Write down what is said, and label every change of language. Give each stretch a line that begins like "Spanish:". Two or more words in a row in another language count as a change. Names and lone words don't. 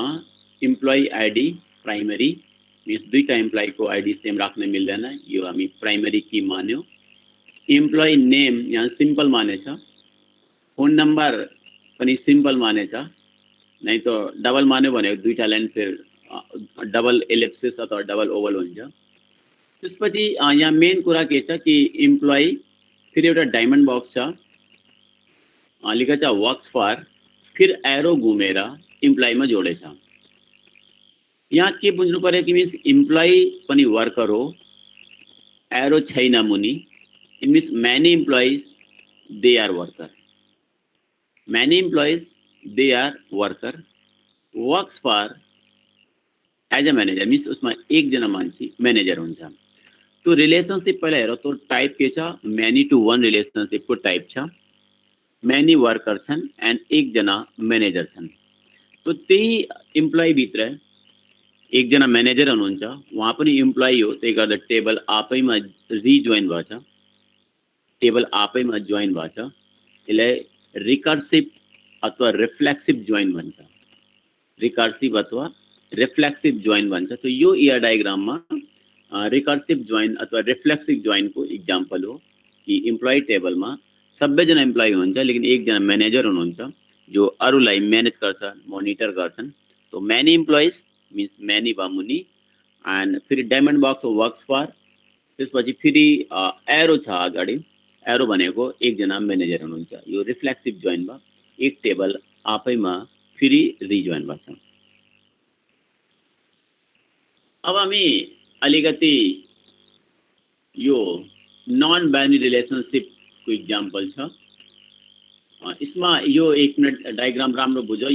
English: employee ID primary means
Nepali: दुईटा इम्प्लोइको आईडी सेम राख्न मिल्दैन यो हामी प्राइमरी की मान्यो
English: employee name
Nepali: यहाँ सिम्पल मानेछ
English: phone number
Nepali: पनि सिम्पल मानेछ नै तो डबल मान्यो भने दुईटा लाइन फेरि
English: double ellipsis
Nepali: अथवा
English: double oval
Nepali: हुन्छ त्यसपछि यहाँ मेन कुरा के छ कि इम्प्लोइ फेरि एउटा
English: diamond box
Nepali: छ लेखेको छ
English: works for
Nepali: फिर एरो घुमेर इम्प्लोइमा जोडेछ यहाँ के बुझ्नु पर्यो कि मीन्स इम्प्लोइ पनि वर्कर हो, एरो छैन मुनि,
English: it means many employees they are worker, many employees they are worker, works for as a manager, means
Nepali: उसमा एकजना मान्छे मैनेजर हुन्छ। तो रिलेशनशिप पहिला हेर, तो टाइप के छ,
English: many to one relationship
Nepali: को टाइप छ,
English: many worker
Nepali: छन् एन्ड एकजना मैनेजर छन्। तो त्यही इम्प्लोइ भित्र एकजना मैनेजर हुनुहुन्छ, उहाँ पनि इम्प्लोइ हो, त्यही गर्दा टेबल आफैमा रिजोइन भएछ, टेबल आफैमा जोइन भएछ। यसलाई रिकर्सिभ अथवा
English: reflexive join
Nepali: भन्छ, रिकर्सिभ अथवा
English: reflexive join
Nepali: भन्छ। तो यो इयर डायग्राममा
English: recursive join
Nepali: अथवा
English: reflexive join
Nepali: को इक्जाम्पल हो कि इम्प्लोइ टेबलमा सबैजना इम्प्लोइ हुन्छ, लेकिन एकजना मैनेजर हुनुहुन्छ जो अरूलाई म्यानेज गर्छ, मोनिटर गर्छन्। तो
English: many employees means many
Nepali: भयो मुनि, एन्ड फेरि
English: diamond box works for,
Nepali: त्यसपछि फेरि एरो छ अगाडि, एरो भनेको एकजना मैनेजर हुनुहुन्छ। यो
English: reflexive join
Nepali: भयो, एक टेबल आफैमा फेरि रिजोइन भएको छ। अब हामी अलिकति यो
English: non binary relationship
Nepali: को इक्जाम्पल छ, इसमा यो एक मिनट डायग्राम राम्रो बुझ्यो।